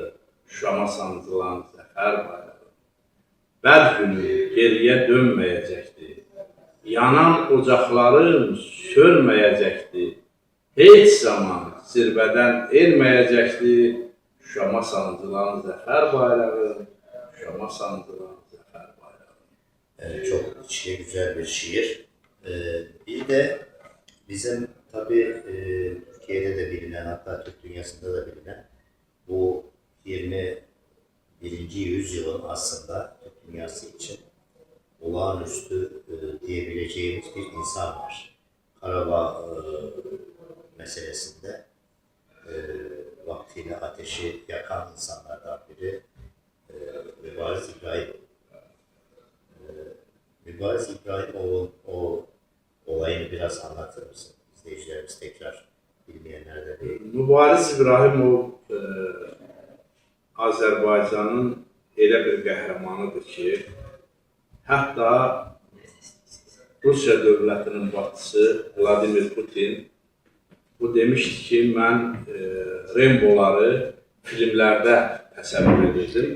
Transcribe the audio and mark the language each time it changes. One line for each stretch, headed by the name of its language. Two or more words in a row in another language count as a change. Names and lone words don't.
Azerbaijani: Şama sancılan zəfər bayrağı. Bəd günü geriyə dönməyəcəkdir. Yanan ocaqların sönməyəcəkdir. Heç zaman zirvədən erməyəcəkdir. Şama sancılan zəfər bayrağı. Şama sancılan zəfər bayrağı.
Turkish: Çok içli güzel bir şiir. Bir de bizim tabii Türkiye'de de bilinen, hatta Türk dünyasında da bilinen bu 21. yüzyılın aslında Türk dünyası için olağanüstü diyebileceğimiz bir insan var. Karabağ meselesinde vaktiyle ateşi yakan insanlardan biri Mübariz İbrahim. Mübariz İbrahimoğlu'nun o olayını biraz anlatır mısın? İzleyicilerimiz tekrar bilmeyenler de değil.
Azerbaijani: Mübariz İbrahimov Azərbaycanın elə bir qəhrəmanıdır ki, hətta Rusiya dövlətinin başçısı Vladimir Putin bu demişdi ki, mən Remboları filmlərdə təsəvvür edirdim.